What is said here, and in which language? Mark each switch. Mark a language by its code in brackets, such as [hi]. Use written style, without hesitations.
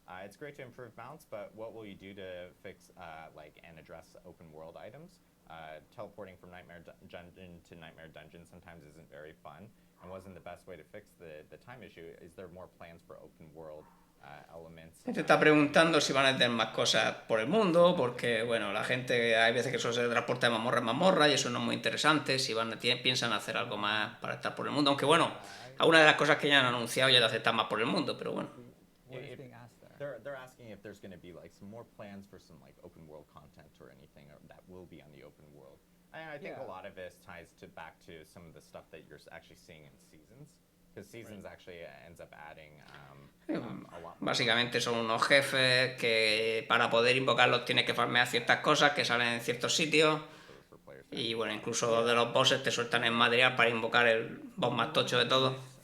[en] It's great to improve mounts, but what will you do to fix and address open world items? Teleporting from Nightmare Dungeon to Nightmare Dungeon sometimes isn't very fun and wasn't the best way to fix the time issue. Is there more plans for open world elements? [es] Se está preguntando si van a tener más cosas por el mundo, porque bueno, la gente hay veces que solo se transporta de mamorra en mamorra y eso no es muy interesante. Si piensan hacer algo más para estar por el mundo, aunque bueno, algunas de las cosas que ya han anunciado ya de aceptar más por el mundo, pero bueno. [en] They're asking if there's going to be some more plans for some open world content or anything that will be on the open world. And I think a lot of this ties back to some of the stuff that you're actually seeing in Seasons. Because Seasons actually ends up adding a lot more. [es] Básicamente son unos jefes que para poder invocarlos tienes que farmear ciertas cosas que salen en ciertos sitios. Y bueno, incluso dos de los bosses te sueltan el material para invocar el boss más tocho de todos.